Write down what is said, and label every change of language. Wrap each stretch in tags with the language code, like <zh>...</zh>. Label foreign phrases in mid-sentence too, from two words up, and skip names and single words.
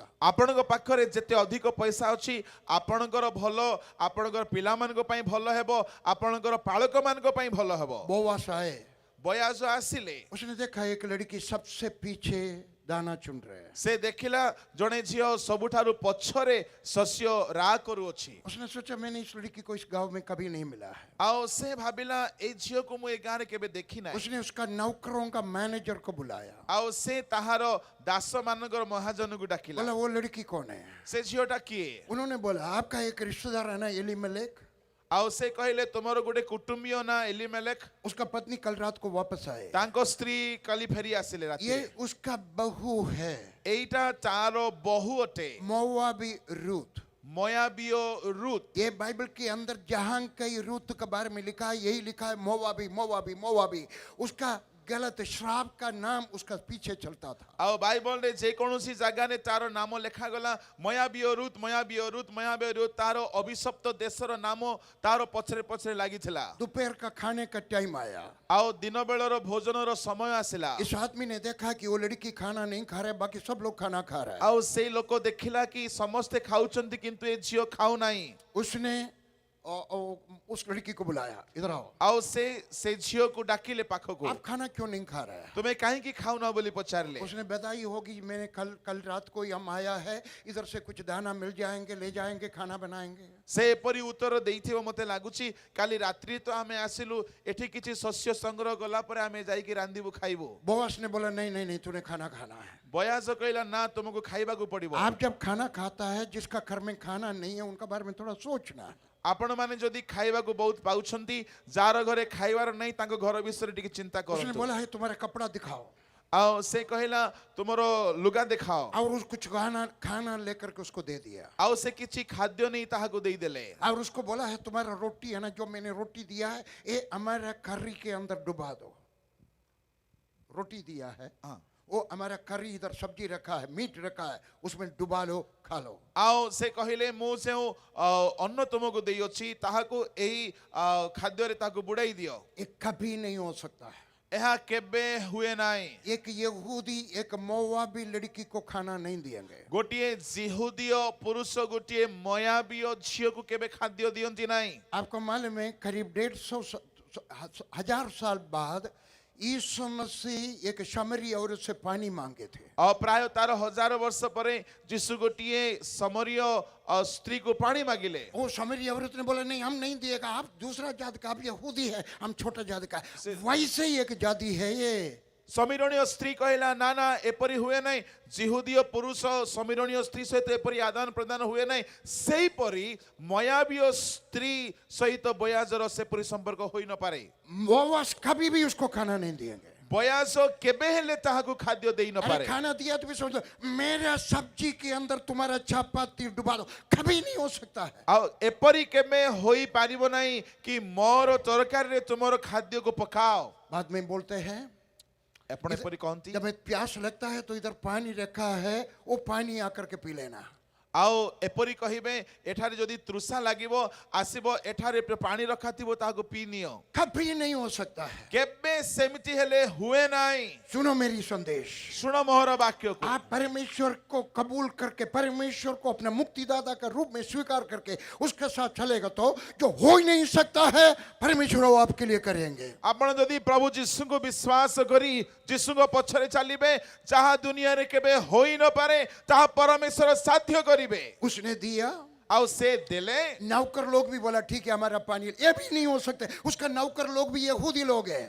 <or>ଆପଣଙ୍କ ପାଖରେ ଯେତେ ଅଧିକ ପଇସା ଅଛି, ଆପଣଙ୍କର ଭଲ, ଆପଣଙ୍କର ପିଲାମାନଙ୍କ ପାଇଁ ଭଲ ହେବ, ଆପଣଙ୍କର ପାଳକମାନଙ୍କ ପାଇଁ ଭଲ ହେବ।</or> <hi>बोवास आए,</hi> <or>ବୟାଜ ଆସିଲେ।</or> <hi>उसने देखा एक लड़की सबसे पीछे दाना चुन रहे हैं।</hi> <or>ସେ ଦେଖିଲା ଜଣେ ଝିଅ ସବୁଠାରୁ ପଛରେ ଶସ୍ୟ ରାହ କରୁଅଛି।</or> <hi>उसने सोचा मैंने इस लड़की को इस गांव में कभी नहीं मिला है।</hi> <or>ଆଉ ସେ ଭାବିଲା ଏଇ ଝିଅକୁ ମୁଁ ଏ ଗାଁରେ କେବେ ଦେଖି ନାହିଁ।</or> <hi>उसने उसका नौकरों का मैनेजर को बुलाया।</hi> <or>ଆଉ ସେ ତାହାର ଦାସ ମାନଙ୍କର ମହାଜନକୁ ଡାକିଲା।</or> <hi>बोला वो लड़की कौन है?</hi> <or>ସେ ଝିଅଟା କିଏ?</or> <hi>उन्होंने बोला आपका एक रिश्तेदार है ना एलीमेलेक।</hi> <or>ଆଉ ସେ କହିଲେ ତୁମର ଗୋଟେ କୁଟୁମ୍ବୀୟ ନା ଏଲିମେଲେକ୍</or> <hi>उसका पत्नी कल रात को वापस आए,</hi> <or>ତାଙ୍କ ସ୍ତ୍ରୀ କାଲି ଫେରି ଆସିଲେ</or> <hi>ये</hi> <or>ରାତିରେ</or> <hi>उसका बहू है</hi> <or>ଏଇଟା ତାର ବୋହୂ ଅଟେ</or> <hi>मोवाबी रूथ।</hi> <or>ମୋୟାବିୟ ରୁତ୍।</or> <hi>ये बाइबल के अंदर जहां कई रूत के बारे में लिखा है यही लिखा है मोवाबी मोवाबी मोवाबी। उसका गलत श्राप का नाम उसका पीछे चलता था।</hi> <or>ଆଉ ବାଇବଲରେ ଯେକୌଣସି ଜାଗାରେ ତାର ନାମ ଲେଖାଗଲା ମୋୟାବିୟ ରୁତ୍ ମୋୟାବିୟ ରୁତ୍ ମୋୟାବିୟ ରୁତ୍ ତାର ଅଭିଶପ୍ତ ଦେଶର ନାମ ତାର ପଛରେ ପଛରେ ଲାଗିଥିଲା।</or> <hi>दोपहर का खाने का टाइम आया,</hi> <or>ଆଉ ଦିନ ବେଳର ଭୋଜନର ସମୟ ଆସିଲା</or> <hi>इस आदमी ने देखा कि वो लड़की खाना नहीं खा रहा है, बाकी सब लोग खाना खा रहा है।</hi> <or>ଆଉ ସେଇ ଲୋକ ଦେଖିଲା କି ସମସ୍ତେ ଖାଉଛନ୍ତି କିନ୍ତୁ ଏ ଝିଅ ଖାଉନାହିଁ।</or> <hi>उसने उस लड़की को बुलाया, इधर आओ,</hi> <or>ଆଉ ସେ ଝିଅକୁ ଡାକିଲେ ପାଖକୁ</or> <hi>आप खाना क्यों नहीं खा रहे हैं?</hi> <or>ତୁମେ କାହିଁକି ଖାଉନ ବୋଲି ପଚାରିଲେ।</or> <hi>उसने बताई होगी मैंने कल रात को हम आया है, इधर से कुछ दाना मिल जाएंगे ले जाएंगे खाना बनाएंगे।</hi> <or>ସେ ଏପରି ଉତ୍ତର ଦେଇଥିବ ମତେ ଲାଗୁଛି କାଲି ରାତ୍ରି ତ ଆମେ ଆସିଲୁ ଏଠି କିଛି ଶସ୍ୟ ସଂଗ୍ରହ ଗଲା ପରେ ଆମେ ଯାଇକି ରାନ୍ଧିବୁ ଖାଇବୁ।</or> <hi>बोआस ने बोला नहीं नहीं नहीं तूने खाना खाना है।</hi> <or>ବୟାସ କହିଲା ନା ତୁମକୁ ଖାଇବାକୁ ପଡିବ।</or> <hi>आप जब खाना खाता है जिसका घर में खाना नहीं है उनका बारे में थोड़ा सोचना है।</hi> <or>ଆପଣ ମାନେ ଯଦି ଖାଇବାକୁ ବହୁତ ପାଉଛନ୍ତି ଯାହାର ଘରେ ଖାଇବାର ନାହିଁ ତାଙ୍କ ଘର ବିଷୟରେ ଟିକେ ଚିନ୍ତା</or> <hi>उसने</hi> <or>କରନ୍ତୁ।</or> <hi>बोला है तुम्हारा कपड़ा दिखाओ</hi> <or>ଆଉ ସେ କହିଲା ତୁମର ଲୁଗା ଦେଖାଅ।</or> <hi>और उस कुछ खाना लेकर के उसको दे दिया</hi> <or>ଆଉ ସେ କିଛି ଖାଦ୍ୟ ନେଇ ତାହାକୁ ଦେଇଦେଲେ।</or> <hi>और उसको बोला है तुम्हारा रोटी है ना जो मैंने रोटी दिया है ये हमारा करी के अंदर डुबा दो। रोटी दिया है वो हमारा करी इधर सब्जी रखा है मीट रखा है उसमें डुबा लो खा लो।</hi> <or>ଆଉ ସେ କହିଲେ ମୁଁ ଯେଉଁ ଅନ୍ନ ତୁମକୁ ଦେଇଅଛି ତାହାକୁ ଏହି ଖାଦ୍ୟରେ ତାହାକୁ ବୁଡ଼ାଇ ଦିଅ।</or> <hi>ये कभी नहीं हो सकता है।</hi> <or>ଏହା କେବେ ହୁଏ ନାହିଁ।</or> <hi>एक यहूदी एक मोवाबी लड़की को खाना नहीं देंगे।</hi> <or>ଗୋଟିଏ ଜିହୁଦୀୟ ପୁରୁଷ ଗୋଟିଏ ମୋୟାବିୟ ଝିଅକୁ କେବେ ଖାଦ୍ୟ ଦିଅନ୍ତି ନାହିଁ।</or> <hi>आपको मालूम है करीब 150 साल बाद यीशु मसीह एक शमरी औरत से पानी मांगे थे।</hi> <or>ଆଉ ପ୍ରାୟ ତାର 1000 ବର୍ଷ ପରେ ଯୀଶୁ ଗୋଟିଏ ସମରୀୟ ସ୍ତ୍ରୀକୁ ପାଣି ମାଗିଲେ।</or> <hi>वो शमरी औरत ने बोला नहीं हम नहीं दिएगा, आप दूसरा जाति का, आप यहूदी है हम छोटा जाति का। वैसे ही एक जाति है ये।</hi> <or>ସମୀରଣୀୟ ସ୍ତ୍ରୀ କହିଲା ନା ନା ଏପରି ହୁଏ ନାହିଁ। ଜିହୁଦୀୟ ପୁରୁଷ ସମୀରଣୀୟ ସ୍ତ୍ରୀ ସହିତ ଏପରି ଆଦାନ ପ୍ରଦାନ ହୁଏ ନାହିଁ। ସେହିପରି ମୋୟାବିୟ ସ୍ତ୍ରୀ ସହିତ ବୟାଜର ସେପରି ସମ୍ପର୍କ ହୋଇ ନପାରେ।</or> <hi>बोआस कभी भी उसको खाना नहीं देंगे।</hi> <or>ବୟାସ କେବେ ହେଲେ ତାହାକୁ ଖାଦ୍ୟ ଦେଇ</or> <hi>अरे</hi> <or>ନପାରେ।</or> <hi>खाना दिया तो भी समझ लो मेरा सब्जी के अंदर तुम्हारा चपाती डुबा दो, कभी नहीं हो सकता है।</hi> <or>ଆଉ ଏପରି କେବେ ହୋଇପାରିବ ନାହିଁ କି ମୋର ତରକାରୀରେ ତୁମର ଖାଦ୍ୟକୁ ପକାଅ।</or> <hi>बाद में बोलते हैं</hi> <or>ଆପଣ ଏପରି କହନ୍ତି।</or> <hi>जब प्यास लगता है तो इधर पानी रखा है वो पानी आकर के पी लेना।</hi> <or>ଆଉ ଏପରି କହିବେ ଏଠାରେ ଯଦି ତୃଷା ଲାଗିବ ଆସିବ ଏଠାରେ ପାଣି ରଖାଥିବ ତାହାକୁ ପିଇ ନିଅ।</or> <hi>कभी नहीं हो सकता है।</hi> <or>କେବେ ସେମିତି ହେଲେ ହୁଏ ନାହିଁ।</or> <hi>सुनो मेरी संदेश,</hi> <or>ଶୁଣ ମୋହର ବାକ୍ୟକୁ।</or> <hi>आप परमेश्वर को कबूल करके परमेश्वर को अपना मुक्तिदाता का रूप में स्वीकार करके उसके साथ चलेगा तो जो हो ही नहीं सकता है परमेश्वर वो आपके लिए करेंगे।</hi> <or>ଆପଣ ଯଦି ପ୍ରଭୁ ଯୀଶୁଙ୍କୁ ବିଶ୍ୱାସ କରି ଯୀଶୁଙ୍କ ପଛରେ ଚାଲିବେ ଯାହା ଦୁନିଆରେ କେବେ ହୋଇ ନପାରେ ତାହା ପରମେଶ୍ୱର ସାଧ୍ୟ କରିବେ।</or> <hi>उसने दिया,</hi> <or>ଆଉ ସେ ଦେଲେ।</or> <hi>नौकर लोग भी बोला ठीक है हमारा पानी, ये भी नहीं हो सकता। उसका नौकर लोग भी यहूदी लोग हैं।</hi>